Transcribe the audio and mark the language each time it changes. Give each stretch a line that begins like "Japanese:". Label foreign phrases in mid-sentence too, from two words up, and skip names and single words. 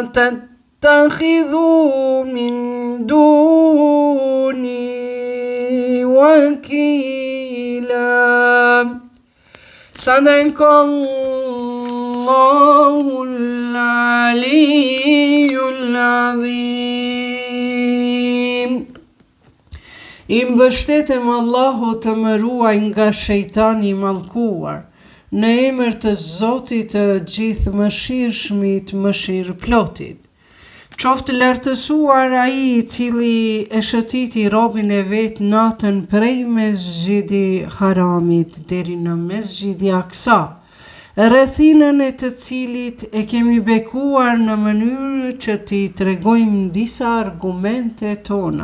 Arabic: تتخذوا من دوني وكيلا صدق الله العلي العظيم.
Albanian: I mbështetem Allahut të më ruaj nga shejtani i mallkuar, në emër të Zotit të Gjithëmëshirshmit, Mëshirëplotit. Qoftë lartësuar ai i cili e shëtiti robën e vet natën prej Mesxhidi Haramit deri në Mesxhidi Aksa, rrethinën e të cilit e kemi bekuar në mënyrë që t'i tregojmë disa argumente tona.